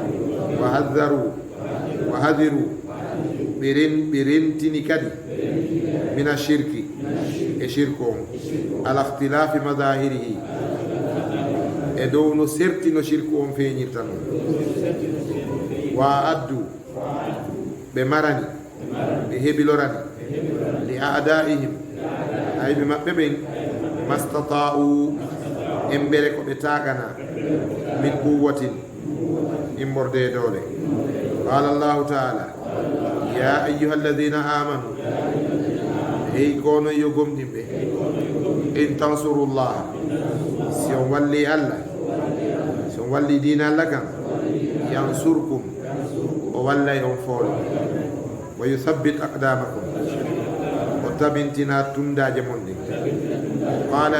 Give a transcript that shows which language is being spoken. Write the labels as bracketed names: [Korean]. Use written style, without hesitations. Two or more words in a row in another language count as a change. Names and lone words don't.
[Arabic] وحذر [Fula] ɓe rentini kadi [Arabic] من الشرك [Fula] e shirku on [Arabic] على اختلاف مظاهره [Fula] e dow no serti no shirku on feeñirta noon [Arabic] وأعدوا [Fula] ɓe marani ɓe heɓilorani li [Arabic] أعدائهم [Fula] ayɓe maɓɓe ɓen [Arabic] ما استطعتم [Fula] embere ko ɓe tagana [Arabic] من قوة [Fula] immorde doole [Arabic] قال الله تعالى يا أيها الذين آمنوا [Fula] hey kono yo gomɗinɓe [Arabic] إن تنصروا الله [Fula] si on walli Allah si on walli diina Allah kan yansurkum o wallay on foolo [Arabic] ويثبت أقدامكم [Fula] o tabintina tundaje mon ɗin qala